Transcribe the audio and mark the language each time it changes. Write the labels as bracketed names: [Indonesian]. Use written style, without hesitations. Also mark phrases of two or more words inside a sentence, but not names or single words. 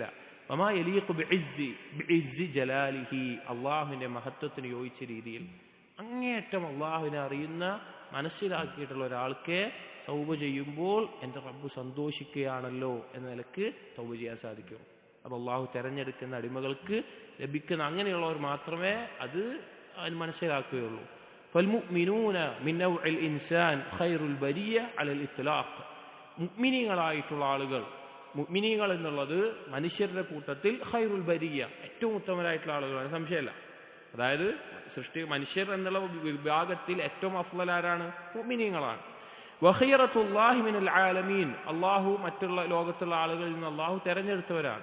[Arabic] وما يليق بعز جلاله, [Malayalam] അള്ളാഹുവിന്റെ മഹത്വത്തിന് യോജിച്ച രീതിയിൽ അങ്ങേയറ്റം അള്ളാഹുവിനെ അറിയുന്ന മനസ്സിലാക്കിയിട്ടുള്ള ഒരാൾക്ക് തൗബ ചെയ്യുമ്പോൾ എൻ്റെ റബ്ബ് സന്തോഷിക്കുകയാണല്ലോ എന്ന നിലക്ക് തൗബ ചെയ്യാൻ സാധിക്കും. അപ്പൊ അള്ളാഹു തെരഞ്ഞെടുക്കുന്ന അടിമകൾക്ക് ലഭിക്കുന്ന അങ്ങനെയുള്ളവർ മാത്രമേ അത് മനസ്സിലാക്കുകയുള്ളൂ. [Arabic] فالمؤمنون من نوع الإنسان خير البرية على الإطلاق. [Malayalam] മുഅ്മിനീങ്ങളായിട്ടുള്ള ആളുകൾ, മുഅ്മിനീങ്ങൾ എന്നുള്ളത് മനുഷ്യരുടെ കൂട്ടത്തിൽ [Arabic] خير البرية, [Malayalam] ഏറ്റവും ഉത്തമരായിട്ടുള്ള ആളുകളാണ്, സംശയമല്ല. അതായത് മനുഷ്യർ എന്നുള്ള വിഭാഗത്തിൽ ഏറ്റവും അഫ്ളൽ ആരാണ്? മുഅ്മിനീങ്ങളാണ്. [Arabic] وخيرة الله من العالمين, [Malayalam] അല്ലാഹു മറ്റുള്ള ലോകത്തുള്ള ആളുകളിൽ നിന്ന് അല്ലാഹു തെരഞ്ഞെടുത്തവരാണ്.